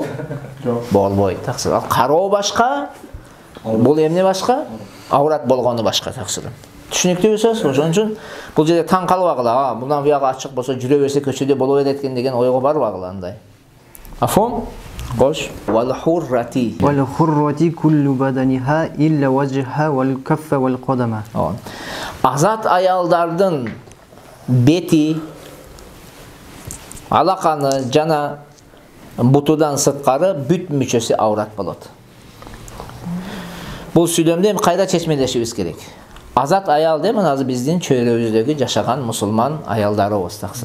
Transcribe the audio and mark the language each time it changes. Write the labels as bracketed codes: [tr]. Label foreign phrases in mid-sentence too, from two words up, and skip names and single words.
[ky] Жок. Болбойт. Таксыр. Ал кароо башка, бул эмне башка? Аврат болгону башка таксыр. Түшүнүктүүбү сөз. Ошон үчүн бул жерде таң калбагыла. Мындан буягы ачык болсо жүрө берсе көчөдө боло берет экен деген ойго барбагыла андай. Афон? Кош. [ar] والحرة. والحرة كل بدنها إلا وجه والكف والقدم. [ky] Азат аялдардын бети, алаканы жана бутудан сырткары бүт мүчөсү аврат болот. Бул сүйлөмдү эми кайда чечмелешибиз керек? Азат аял деп азыр биздин чөйрөбүздөгү жашаган мусулман аялдарыбыз таксыр.